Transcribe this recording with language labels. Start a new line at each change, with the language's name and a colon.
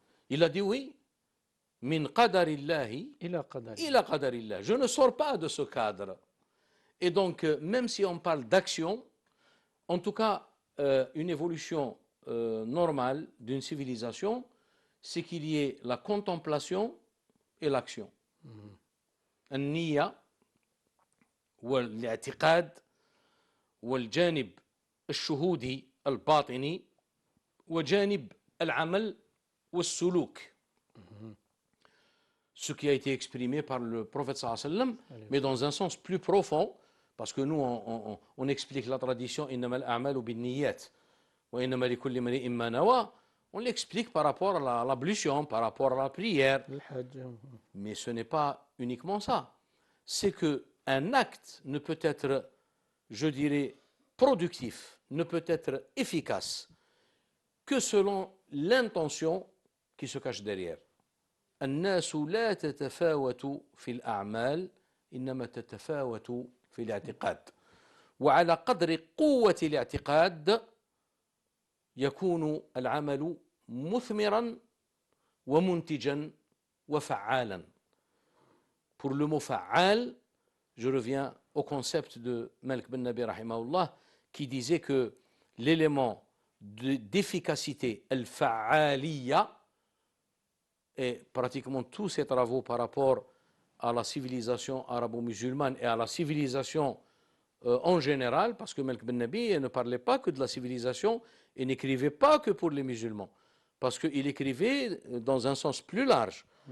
French: Il a dit oui,
Arabic: min qadarillahi ila qadarillah.
French: Je ne sors pas de ce cadre. Et donc, même si on parle d'action, en tout cas, une évolution normale d'une civilisation, c'est qu'il y ait la contemplation et l'action.
Arabic: النية والاعتقاد والجانب الشهودي الباطني وجانب العمل والسلوك.
French: Ce qui a été exprimé par le prophète sallallahu alayhi wa sallam, mais dans un sens plus profond, parce que nous on explique la tradition
Arabic: إنما الأعمال بالنيات وإنما لكل امرئ ما نوى.
French: on l'explique par rapport à l'ablution, par rapport à la prière. Mais ce n'est pas uniquement ça. C'est qu'un acte ne peut être, je dirais, productif, ne peut être efficace que selon l'intention qui se cache derrière.
Arabic: الناس لا تتفاوت في الأعمال إنما تتفاوت في الاعتقاد وعلى قدر قوة الاعتقاد يكون العمل مثمرا ومنتجا وفعالا.
French: Pour le mot fa'al, je reviens au concept de Malik Ben Nabi rahimahullah qui disait que l'élément d'efficacité, al-fa'aliyya, et pratiquement tous ces travaux par rapport à la civilisation arabo-musulmane et à la civilisation en général, parce que Malik Ben Nabi ne parlait pas que de la civilisation et n'écrivait pas que pour les musulmans, parce qu'il écrivait dans un sens plus large.